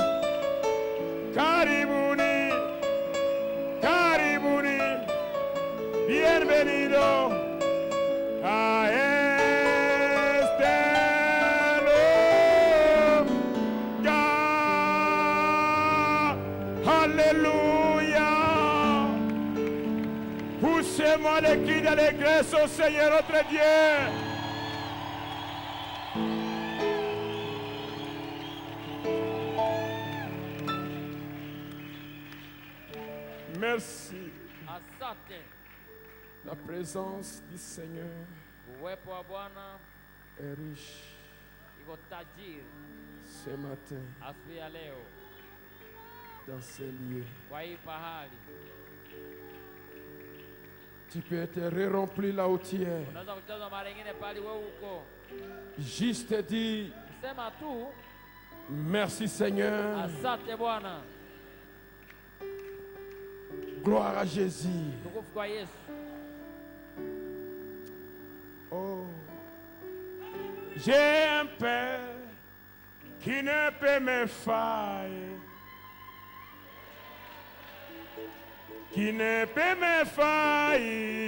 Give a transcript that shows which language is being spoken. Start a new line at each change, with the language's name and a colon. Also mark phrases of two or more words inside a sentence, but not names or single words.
Swahili: Karibuni, Karibuni,
Spanish: bienvenido a este lugar.
French: Alléluia. Poussez-moi les cris d'allégresse au Seigneur notre Dieu. Merci.
Swahili: Asante.
French: La présence du Seigneur
Swahili: Uwepo wa Bwana
French: est riche
Swahili: iko tajiri
French: ce matin
Swahili: asubuhi ya leo
French: dans ces lieux.
Swahili: kwa hii pahali.
French: Tu peux être rempli là où tu es.
Swahili: Unaweza kucheza mara nyingine pale wewe uko.
French: Juste dis
Swahili: Sema tu
French: merci Seigneur.
Swahili: asante Bwana.
French: Gloire à Jésus.
Swahili: Tukufu kwa Yesu. Oh,
French: J'ai un Père qui ne peut me faillir, qui ne peut me faillir.